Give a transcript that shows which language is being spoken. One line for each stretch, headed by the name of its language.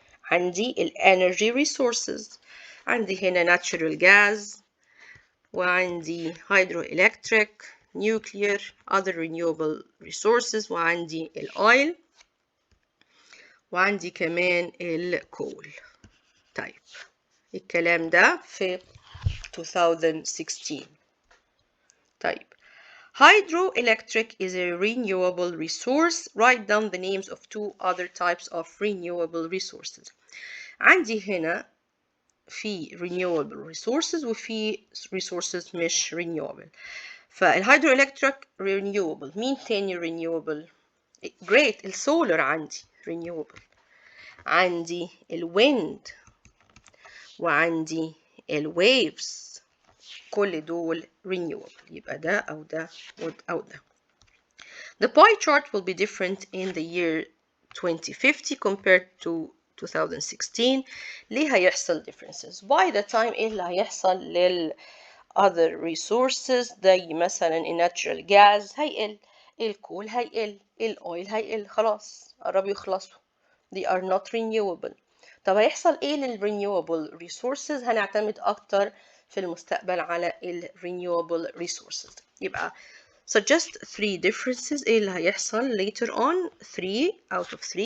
Arabic: عندي energy resources، عندي هنا natural gas، وعندي hydroelectric، nuclear، other renewable resources، وعندي oil، وعندي كمان الكول. طيب الكلام ده في 2016. طيب
English: hydroelectric is a renewable resource. Write down the names of 2 other types of renewable resources.
Arabic: عندي هنا في renewable resources وفي resources مش renewable. فالhydroelectric renewable. مين تاني renewable؟ great. السولر عندي renewable. عندي الwind، وعندي الwaves، كل دول renewable. يبقى ده أو ده أو ده.
English: The pie chart will be different in the year 2050 compared to 2016.
Arabic: ليه هيحصل differences؟
English: by the time
Arabic: إيه اللي هيحصل لل
English: other resources
Arabic: زي مثلا natural gas هيقل، الكول هيقل، الأويل هيقل، خلاص قربوا يخلصوا.
English: they are not renewable.
Arabic: طب هيحصل ايه لل
English: renewable resources؟
Arabic: هنعتمد اكتر في المستقبل على renewable resources. يبقى
English: suggest 3 differences.
Arabic: ايه اللي هيحصل
English: later on؟ 3 out of 3.